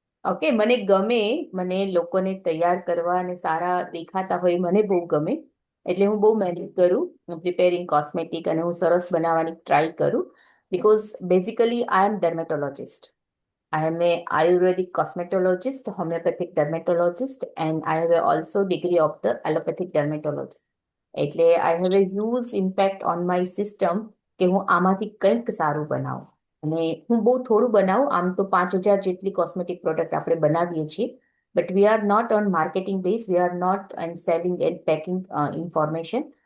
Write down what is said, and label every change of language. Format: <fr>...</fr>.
<gu>Okay, મને ગમે, મને લોકોને તૈયાર કરવા અને સારા દેખાતા હોય મને બહુ ગમે. એટલે હું બહુ મહેનત કરું પ્રિપેરિંગ કોસ્મેટિક, અને હું સરસ બનાવવાની ટ્રાય કરું,</gu> <en>Because basically I am dermatologist. I am a Ayurvedic cosmetologist, homeopathic dermatologist, and I have also degree of the allopathic dermatologist. એટલે I have a huge impact on my system</en> <gu>કે હું આમાંથી કંઈક સારું બનાવું. અને હું બહુ થોડું બનાવું, આમ તો 5000 જેટલી કોસ્મેટિક પ્રોડક્ટ આપણે બનાવીએ છીએ.</gu> <en>But we are not on marketing base. We are not on selling and packing information.</en>